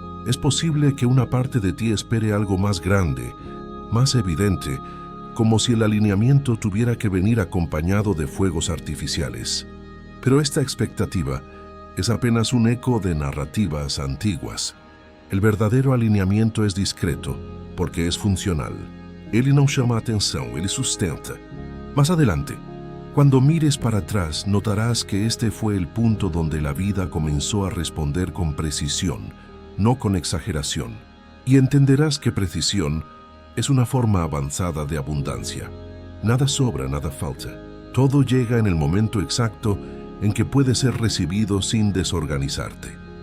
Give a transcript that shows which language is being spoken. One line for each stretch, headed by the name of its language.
Spanish: Es posible que una parte de ti espere algo más grande, más evidente, como si el alineamiento tuviera que venir acompañado de fuegos artificiales. Pero esta expectativa es apenas un eco de narrativas antiguas. El verdadero alineamiento es discreto, porque es funcional.
Portuguese: Ele não chama a atenção, ele sustenta.
Spanish: Más adelante, cuando mires para atrás, notarás que este fue el punto donde la vida comenzó a responder con precisión, no con exageración. Y entenderás que precisión es una forma avanzada de abundancia. Nada sobra, nada falta. Todo llega en el momento exacto en que puede ser recibido sin desorganizarte.